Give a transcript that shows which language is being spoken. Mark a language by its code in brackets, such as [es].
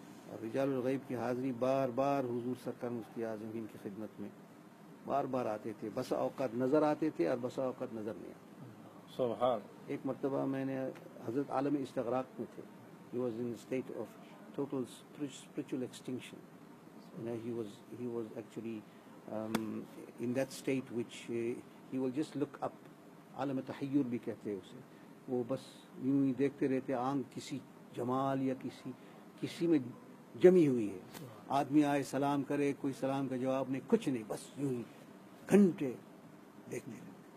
[ur] اور رجال الغیب کی حاضری بار بار حضور سرکار مفتی اعظم ہند کی خدمت میں بار بار آتے تھے. بسا اوقات نظر آتے تھے اور بسا اوقات نظر نہیں آتے. سبحان. ایک مرتبہ میں نے حضرت عالم استغراق میں تھے. [en] He was in a state of total spiritual extinction. He was actually in that state which he will just look up. [ur] عالم تحیر بھی کہتے ہیں اسے. وہ بس یوں ہی دیکھتے رہتے, آنکھ کسی جمال یا کسی میں جمی ہوئی ہے. آدمی آئے سلام کرے, کوئی سلام کا جواب نہیں, کچھ نہیں, بس یوں ہی گھنٹے دیکھتے رہتے.